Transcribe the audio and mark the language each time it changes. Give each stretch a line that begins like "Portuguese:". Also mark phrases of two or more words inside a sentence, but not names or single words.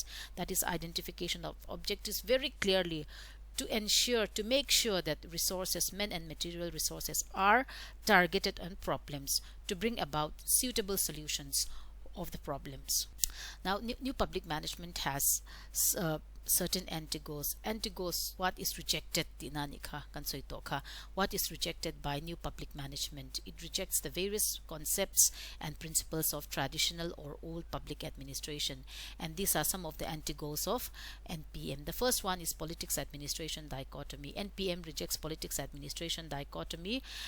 English: That is identification of objectives very clearly to ensure, to make sure that resources, men and material resources, are targeted on problems to bring about suitable solutions of the problems. Now, new public management has certain anti-goals. Anti-goals, what is rejected,
Mizo: tinani ka, kansoy to ka,
English: what is rejected by new public management? It rejects the various concepts and principles of traditional or old public administration. And these are some of the anti-goals of NPM. The first one is politics administration dichotomy. NPM rejects politics administration dichotomy.